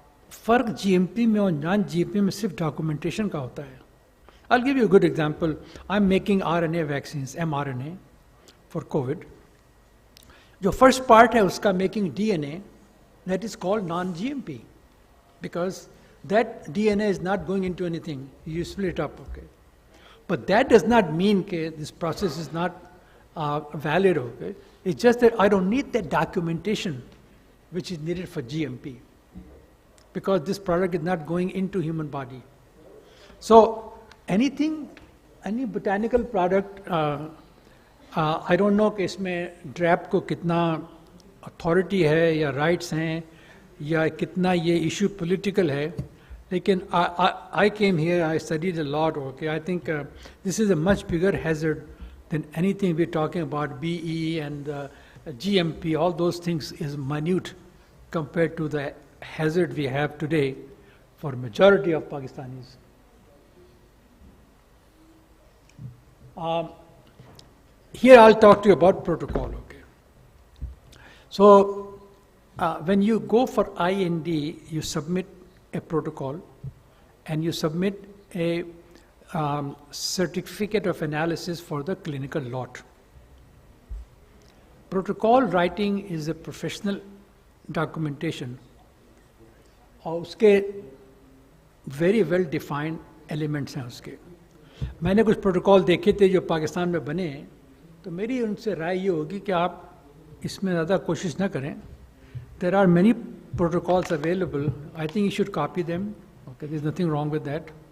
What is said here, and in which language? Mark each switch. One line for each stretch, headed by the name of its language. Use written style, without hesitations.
Hindi: फ़र्क GMP में और नॉन GMP में सिर्फ डॉक्यूमेंटेशन का होता है.
English: I'll give you a good example. I'm making RNA vaccines, mRNA, for COVID.
Hindi: जो first part है उसका
English: making DNA, that is called non-GMP, because that DNA is not going into anything. You split it up, okay? But that does not mean that this process is not valid, okay? It's just that I don't need that documentation which is needed for GMP, because this product is not going into human body. So anything, any botanical product, I don't know
Hindi: कि इसमें ड्रैप को कितना authority है या rights हैं या कितना ये इशू पॉलिटिकल है, लेकिन
English: I came here, I studied a lot, okay? I think this is a much bigger hazard than anything we're talking about. BE and GMP, all those things is minute compared to the hazard we have today for majority of Pakistanis. Here I'll talk to you about protocol, okay? So when you go for IND, you submit a protocol and you submit a certificate of analysis for the clinical lot. Protocol writing is a professional documentation
Hindi: और उसके
English: very well defined elements
Hindi: हैं उसके. मैंने कुछ protocol देखे थे जो पाकिस्तान में बने हैं, तो मेरी उनसे राय ये होगी कि आप इसमें ज़्यादा कोशिश ना करें.
English: There are many protocols available. I think you should copy them. Okay, there's nothing wrong with that.